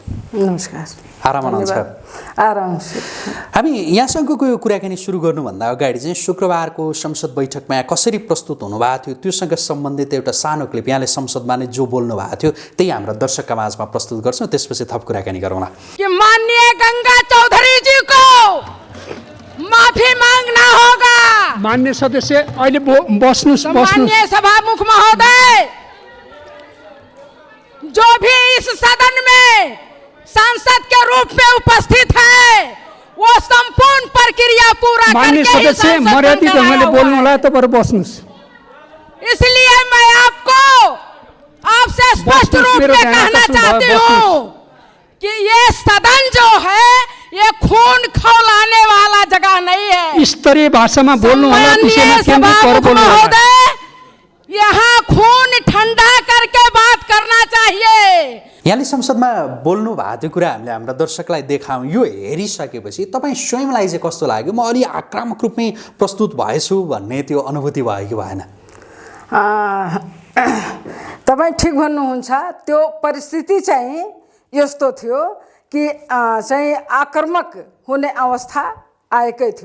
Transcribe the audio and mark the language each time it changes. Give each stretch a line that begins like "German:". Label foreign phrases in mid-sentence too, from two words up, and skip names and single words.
Nepali: नमस्कार। आराम हुनुहुन्छ? आराम। हामी यहाँसँगको यो कुराकानी सुरु गर्नुभन्दा अगाडि चाहिँ शुक्रबारको संसद बैठकमा कसरी प्रस्तुत हुनुभएको थियो त्योसँग सम्बन्धित एउटा सानो क्लिप, यहाँले संसदमा नै जो बोल्नु भएको थियो त्यही हाम्रो दर्शकका माझमा प्रस्तुत गर्छौँ, त्यसपछि थप कुराकानी गरौँला।
Hindi: कि माननीय गंगा चौधरी जी को माफी मांगना होगा।
Nepali: माननीय सदस्य अहिले बस्नुस्।
Hindi: माननीय सभामुख महोदय, जो भी इस सदन में सांसद के रूप में उपस्थित है वो संपूर्ण प्रक्रिया पूरा
Nepali: माननीय सदस्य मर्यादित ढंगले बोल्नु होला, तपाईहरु बस्नुस्।
Hindi: इसलिए मैं आपसे स्पष्ट रूप में कहना चाहती हूँ कि ये सदन जो है ये खून खौलाने वाला जगह नहीं है।
Nepali: स्तरीय भाषामा बोल्नु होला, विषयमा केन्द्रित गरेर बोल्नु होला।
Hindi: यहाँ खून ठंडा करके बात करना चाहिए।
Nepali: यहाँले संसदमा बोल्नु भएको त्यो कुरा हामीले हाम्रा दर्शकलाई देखाउँ। यो हेरिसकेपछि तपाईँ स्वयंलाई चाहिँ कस्तो लाग्यो? म अलि आक्रामक रूपमै प्रस्तुत भएछु भन्ने त्यो अनुभूति भयो कि भएन? तपाईँ ठिक भन्नुहुन्छ। त्यो परिस्थिति चाहिँ यस्तो थियो कि चाहिँ आक्रामक हुने अवस्था आएकै थियो।